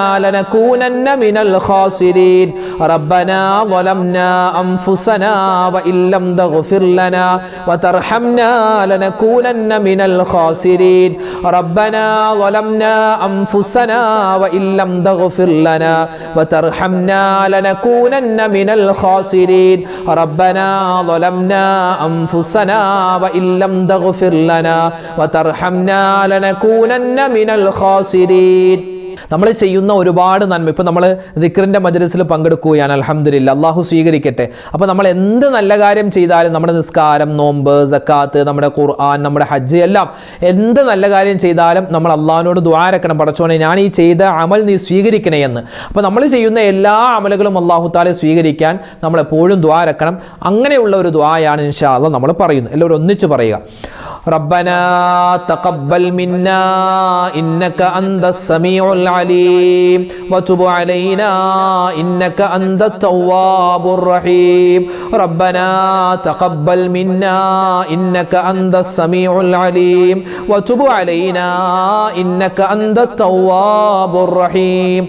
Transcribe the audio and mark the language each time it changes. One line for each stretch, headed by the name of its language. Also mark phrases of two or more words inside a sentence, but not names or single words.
Arabic: لنكونن من الخاسرين ربنا ظلمنا أنفسنا وإن لم تغفر لنا وترحمنا لنكونن من الخاسرين ربنا ظلمنا أنفسنا وإن لم تغفر لنا وترحمنا لنكونن من الخاسرين ربنا ظلمنا أنفسنا وإن لم تغفر لنا وترحمنا لنكونن من الخاسرين.
Malayalam: നമ്മൾ ചെയ്യുന്ന ഒരുപാട് നന്മ, ഇപ്പോൾ നമ്മൾ ദിക്റിൻ്റെ മജ്‌ലിസിൽ പങ്കെടുക്കുകയാണ്, അൽഹംദുലില്ലാ, അള്ളാഹു സ്വീകരിക്കട്ടെ. അപ്പോൾ നമ്മൾ എന്ത് നല്ല കാര്യം ചെയ്താലും, നമ്മുടെ നിസ്കാരം, നോമ്പ്, സക്കാത്ത്, നമ്മുടെ ഖുർആൻ, നമ്മുടെ ഹജ്ജ്, എല്ലാം എന്ത് നല്ല കാര്യം ചെയ്താലും നമ്മൾ അള്ളാഹുവിനോട് ദുആ രക്കണം, പടച്ചോനെ ഞാൻ ഈ ചെയ്ത അമൽ നീ സ്വീകരിക്കണേ എന്ന്. അപ്പോൾ നമ്മൾ ചെയ്യുന്ന എല്ലാ അമലുകളും അള്ളാഹു തആല സ്വീകരിക്കാൻ നമ്മൾ എപ്പോഴും ദുആ രക്കണം. അങ്ങനെയുള്ള ഒരു ദുആയാണ്
Arabic: إن شاء الله
Malayalam: നമ്മൾ പറയുന്നത്. എല്ലാവരും ഒന്നിച്ച് പറയുക.
Arabic: ربنا تقبل منا إنك أنت السميع العليم وتب علينا إنك أنت التواب الرحيم ربنا تقبل منا إنك أنت السميع العليم وتب علينا إنك أنت التواب الرحيم